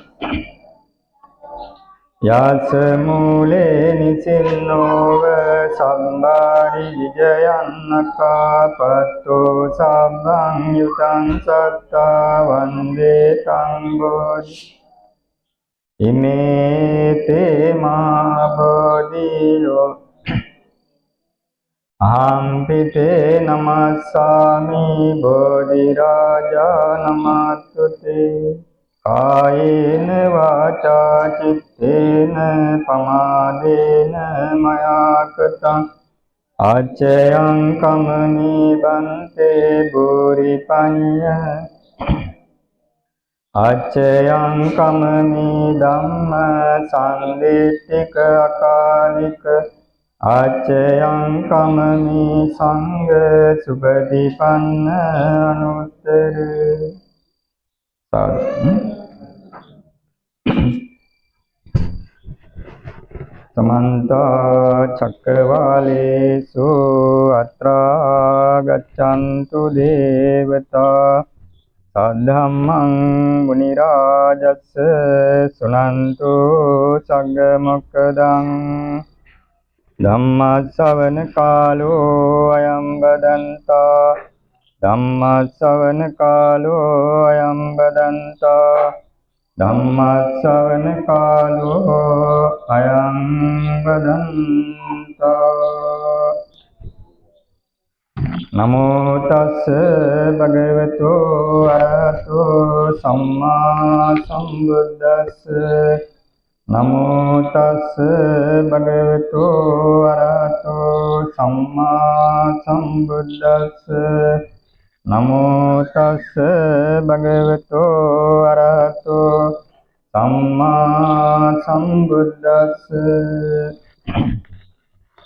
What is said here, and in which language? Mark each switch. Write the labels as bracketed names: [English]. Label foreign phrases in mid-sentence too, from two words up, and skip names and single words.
[Pali] යස්ස මූලේ නිසින්නෝව සම්බාරි විජයන්නකාපත්තෝ සබ්බං යුතං සත්තා වන්දේ තං බෝධි ඉමේ තේ මා බෝධියෝ අහම්පිතේ නමස්සාමි බෝධි රාජා නමස්තුතේ කායේන වාචා චිත්තේන පමාදේන මයා කතං අච්චයං කමනී බන්තේ බුරි පඤ්ඤ අච්චයං කමනී ධම්ම සංදේශික අකාලික අච්චයං කමනී සංඝ සුපටිපන්න අනුත්තර समन्त चक्रवालेषु अत्रा गच्छन्तु देवता सद्धम्मं मुनिराजस्य शृण्वन्तु सग्गमोक्खदं धम्मश्रवण कालो अयं वदन्ता ධම්මස්සවන කාලෝ අයං බදන්තා ධම්මස්සවන කාලෝ අයං බදන්තා නමෝ තස්ස භගවතු අරහතෝ සම්මා සම්බුද්දස්ස නමෝ තස්ස භගවතු අරහතෝ සම්මා සම්බුද්දස්ස නමෝ තස්ස භගවතු අරහතෝ සම්මා සම්බුද්දස්ස